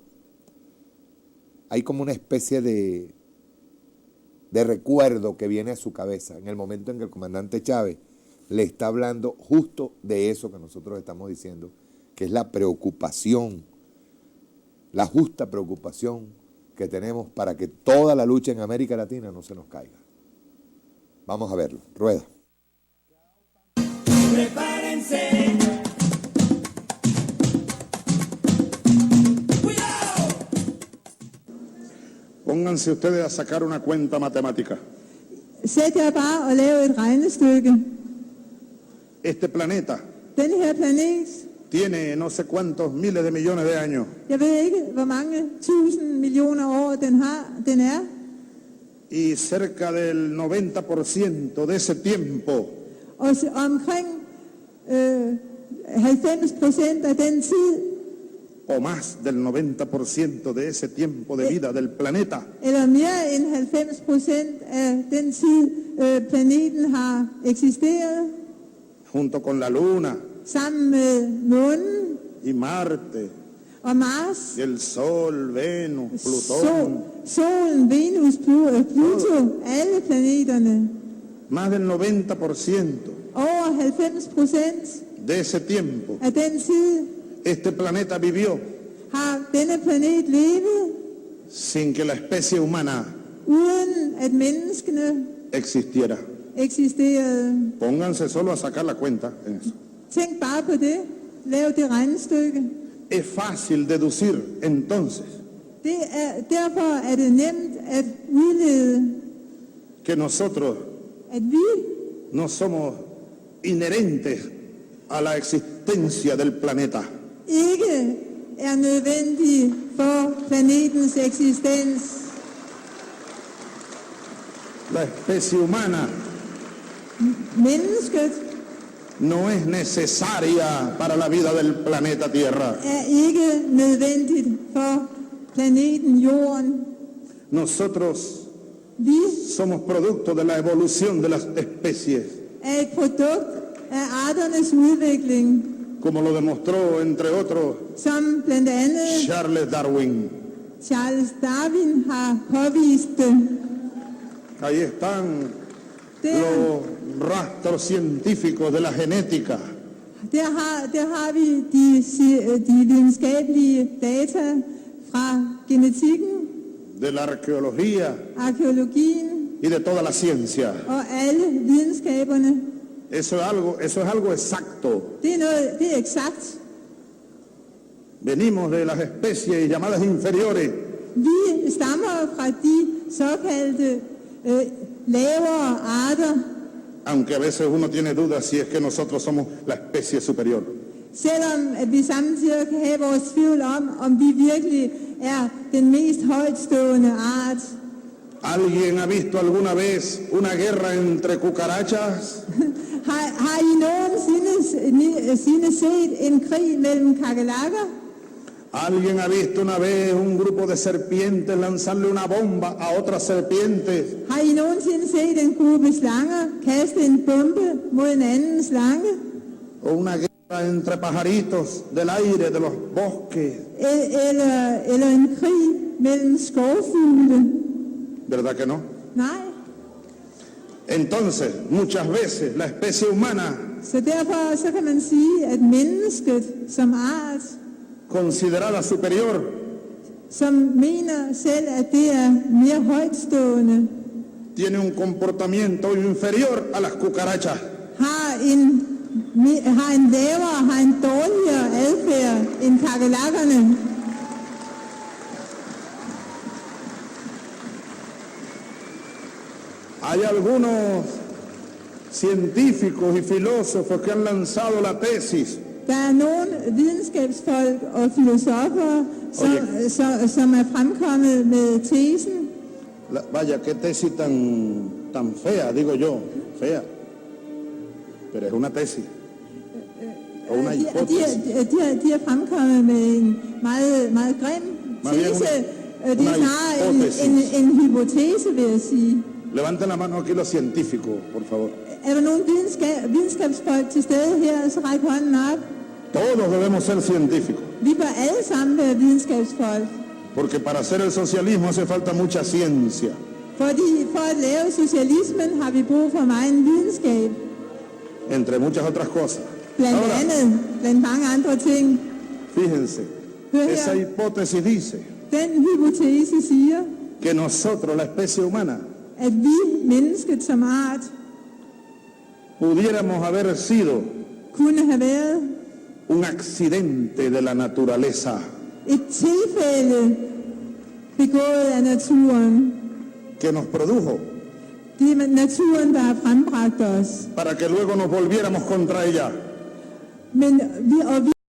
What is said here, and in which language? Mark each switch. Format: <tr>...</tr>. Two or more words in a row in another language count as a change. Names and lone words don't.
<es>Hay como una especie de recuerdo que viene a su cabeza en el momento en que el comandante Chávez le está hablando justo de eso que nosotros estamos diciendo, que es la preocupación, la justa preocupación que tenemos para que toda la lucha en América Latina no se nos caiga. Vamos a verlo. Rueda. Prepárense. Pónganse ustedes a sacar una cuenta matemática.</es> <da>Sæt jer bare og lav et regnestykke.</da> <es>Este planeta</es> <da>Den her planet,</da> <es>tiene no sé cuántos miles de millones de años.</es> <da>jeg ved ikke, hvor mange 1000 millioner år den er.</da> <es>Y cerca del 90% de ese tiempo</es> <da>Og omkring 90% af den tid,</da> <es>o más del 90% de ese tiempo de vida del planeta</es> <da>eller mere end 90% af den tid, planeten har eksisteret,</da> <es>junto con la Luna</es> <da>sammen med Månen</da> <es>y Marte,</es> <da>og Mars,</da> <es>y el Sol, Venus, Plutón,</es> <da>Solen, Venus, Pluto, alle planeterne.</da> <es>más del 90%</es> <da>Over 90%</da> <es>de ese tiempo</es> <da>af den tid</da> <es>este planeta vivió</es> <da>har denne planet levet,</da> <es>sin que la especie humana</es> <da>uden at menneskene</da> <es>existiera.</es> <da>eksisterede.</da> <es>Pónganse solo a sacar la cuenta en eso.</es> <da>Tænk bare på det. Lav det regnestykke.</da> <es>Es fácil deducir entonces</es> <da>Derfor er det nemt at udlede,</da> <es>que nosotros</es> <da>at vi</da> <es>no somos inherentes a la existencia del planeta.</es> <da>ikke er nødvendige for planetens eksistens.</da> <es>La especie humana</es> <da>Mennesket</da> <es>no es necesaria para la vida del planeta Tierra.</es> <da>er ikke nødvendigt for planeten Jorden.</da> <es>Nosotros</es> <da>Vi</da> <es>somos producto de la evolución de las especies,</es> <da>er et produkt af arternes udvikling,</da> <es>como lo demostró, entre otros,</es> <da>som blandt andet</da> <es>Charles Darwin.</es> <da>Charles Darwin har påvist det.</da> <es>Ahí están</es> <da>Der,</da> <es>los rastros científicos de la genética,</es> <da>der har vi de videnskabelige data fra genetikken,</da> <es>de la arqueología</es> <da>arkeologien</da> <es>y de toda la ciencia.</es> <da>og alle videnskaberne.</da> <es>Eso es algo exacto.</es> <da>Det er eksakt.</da> <es>Venimos de las especies llamadas inferiores,</es> <da>Vi stammer fra de såkaldte lavere arter,</da> <es>aunque a veces uno tiene dudas si es que nosotros somos la especie superior.</es> <da>selvom at vi samtidig kan have vores tvivl om vi virkelig er den mest højtstående art.</da> <es>¿Alguien ha visto alguna vez una guerra entre cucarachas?</es> <da>Har I nogensinde set en krig mellem kakerlakker?</da> <es>¿Alguien ha visto una vez un grupo de serpientes lanzarle una bomba a otras serpientes?</es> <da>Har I nogensinde set en gruppe slanger kaste en bombe mod en anden slange?</da> <es>¿O una guerra entre pajaritos del aire, de los bosques?</es> <da>Eller en krig mellem skovfugle?</da> <es>¿Verdad que no?</es> <da>Nej.</da> <es>Entonces, muchas veces la especie humana</es> <da>Så derfor så kan man sige, at mennesket som art,</da> <es>considerada superior,</es> <da>som mener selv, at det er mere højtstående,</da> <es>tiene un comportamiento inferior a las cucarachas.</es> <da>har en lavere, har en dårligere adfærd end kakerlakkerne.</da> <es>Hay algunos científicos y filósofos que han lanzado la tesis</es> <da>Der er nogle videnskabsfolk og filosofer, som er fremkommet med tesen.</da> <es>Vaya, qué tesis tan fea, digo yo, fea. Pero es una tesis. O una hipótesis.</es> <da>De er fremkommet med en meget, meget grim Meget tese, Det</da> <es>Una</es> <da>er snarere</da> <es>hipótesis.</es> <da>en hypotese, vil jeg sige.</da> <es>Levanten la mano aquí los científicos, por favor.</es> <da>Er der nogle videnskabsfolk til stede her, så ræk hånden op.</da> <es>Todos debemos ser científicos,</es> <da>Vi bør alle sammen være videnskabsfolk.</da> <es>porque para hacer el socialismo hace falta mucha ciencia.</es> <da>Fordi for at lave socialismen har vi brug for meget videnskab.</da> <es>Entre muchas otras cosas.</es> <da>Blandt mange andre ting.</da> <es>Fíjense,</es> <da>Hør her.</da> <es>esa hipótesis dice</es> <da>Den hypotese siger,</da> <es>que nosotros, la especie humana,</es> <da>at vi, mennesket som art,</da> <es>pudiéramos haber sido</es> <da>kunne have været</da> <es>un accidente de la naturaleza,</es> <da>et tilfælde begået af naturen.</da> <es>que nos produjo</es> <da>Det er naturen, der har frembragt os.</da> <es>para que luego nos volviéramos contra ella.</es> <da>Men vi</da>